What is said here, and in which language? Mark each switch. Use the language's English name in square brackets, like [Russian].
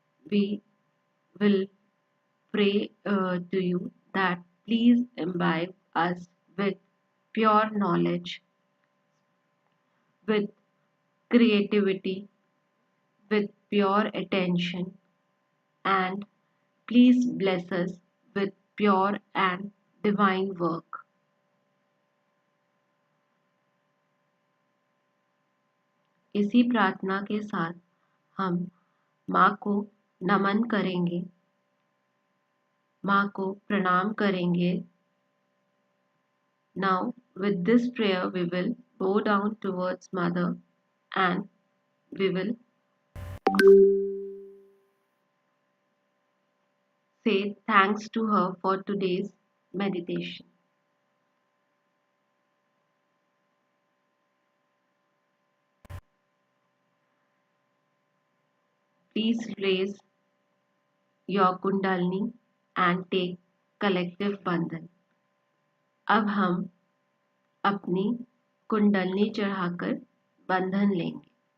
[English] We will pray to you that please imbibe us with pure knowledge, with creativity, with pure attention, and please bless us with pure and divine work. [Hindi] इसी प्रार्थना के साथ हम माँ को नमन करेंगे, माँ को प्रणाम करेंगे. [English] Now, with this prayer, we will bow down towards Mother and we will say thanks to her for today's meditation. Please raise your Kundalini and take collective Bandhan. [Hindi] अब हम अपनी कुंडलनी चढ़ाकर बंधन लेंगे.